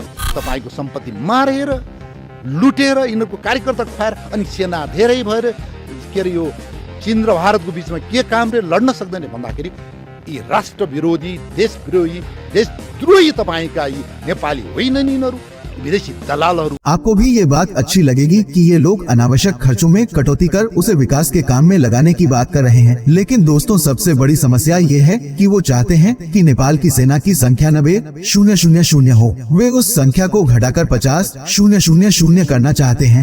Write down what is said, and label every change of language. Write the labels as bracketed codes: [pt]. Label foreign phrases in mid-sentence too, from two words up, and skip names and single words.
[ne] तपाईको सम्पत्ति मारेर लुटेर यिनीहरूको कार्यकर्ता खुवाएर अनि सेना धेरै भएर के अरे यो चीन र भारतको बिचमा के काम रे लड्न सक्दैन भन्दाखेरि यी राष्ट्र विरोधी, देश विरोधी, देशद्रोही तपाईका यी नेपाली होइनन्, यिनीहरू विदेशी दलालहरू। [hi] आपको भी ये बात अच्छी लगेगी कि ये लोग अनावश्यक खर्चों में कटौती कर उसे विकास के काम में लगाने की बात कर रहे हैं, लेकिन दोस्तों सबसे बड़ी समस्या ये है कि वो चाहते हैं कि नेपाल की सेना की संख्या 90,000 हो। वे उस संख्या को घटाकर 50,000 करना चाहते हैं।